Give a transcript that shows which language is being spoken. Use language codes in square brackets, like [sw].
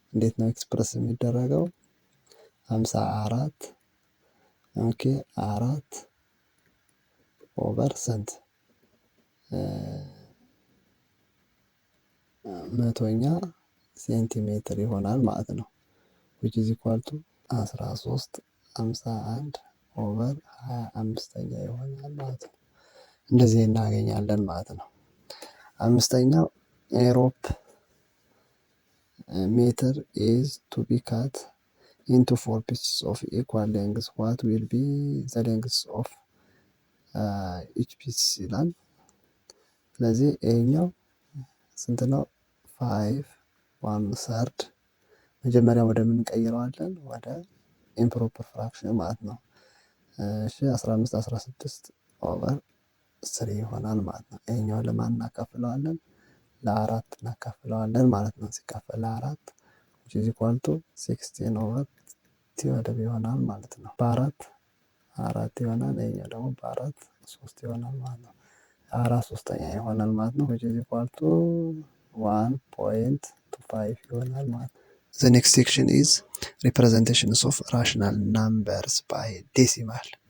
[am] እንዴት ነው ኤክስፕረስ የሚደረገው? 54 ኦኬ 4 ኦቨር ስንት መቶኛ ሴንቲሜትር ይሆናል ማለት ነው። which is equal to 13 51 ኦቨር 25ኛ ይሆናል ማለት ነው። እንደዚህ እናገኛለን ማለት ነው። አምስተኛው ኤሮፕ [en] ሜትር is to be cut into 4 pieces of equal length. What will be the length of each piece ይላል። ስለዚህ ይሄኛው ስንት ነው? [am] 5 1/3 መጀመሪያ ወደ ምን እንቀይረዋለን? ወደ ኢምፕሮፐር ፍራክሽን ማለት ነው። እሺ 15 16 ኦቨር 3 ይሆናል ማለት ነው። ይሄኛው ለማን እናካፍለዋለን? ለአራት እናካፍለዋለን ማለት ነው። ሲካፈል ለአራት which is equal to 16 ኦቨር ቲወደብ ይሆናል ማለት ነው። በአራት አራት ይሆናል። ይሄኛው ደግሞ በአራት 3 ይሆናል ማለት ነው። አራት ሶስተኛ ይሆናል ማለት ነው። which is equal to 1.25 ይሆናል ማለት ነው። The next section is representations of rational numbers by decimal.